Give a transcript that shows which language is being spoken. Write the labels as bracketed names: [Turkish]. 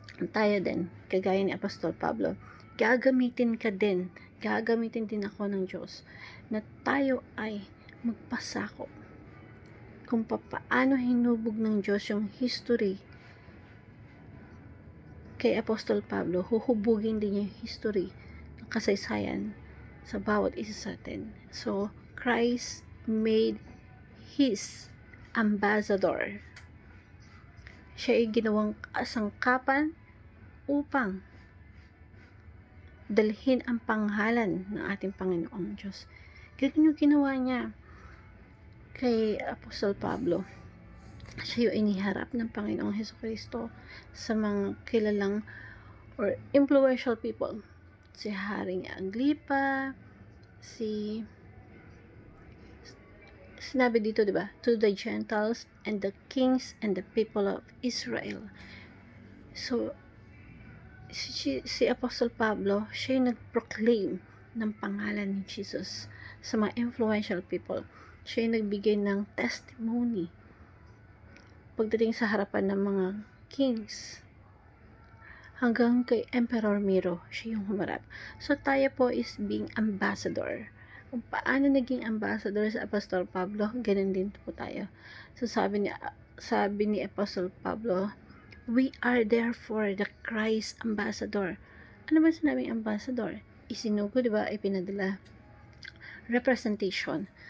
[Filipino] Tayo din, kagaya ni Apostol Pablo, gagamitin din ako ng Diyos na tayo ay magpasakop kung paano hinubog ng Diyos yung history kay Apostol Pablo, huhubugin din yung history ng kasaysayan sa bawat isa sa atin. [English] So, Christ made His ambassador. [Filipino] Siya ay ginawang kasangkapan upang dalhin ang pangalan ng ating Panginoong Diyos. Ganun yung ginawa niya kay Apostol Pablo. Siya yung iniharap ng Panginoong Hesukristo sa mga kilalang [English] or influential people. [Filipino] Si Haring Agrippa, sinabi dito, diba? [English] To the Gentiles and the kings and the people of Israel. [Filipino] So, si Apostle Pablo, siya yung nag-proclaim ng pangalan ni Jesus sa mga influential people. Siya yung nagbigay ng testimony pagdating sa harapan ng mga kings hanggang kay Emperor Nero, siya yung humarap. So tayo po [English] is being [Filipino] ambassador. Kung paano naging ambassador sa Apostol Pablo, ganun din po tayo. So sabi ni Apostol Pablo, [English] we are therefore the Christ ambassador. [Filipino] Ano ba sinabing ambassador? Isinugo, di ba? Ipinadala. Representation.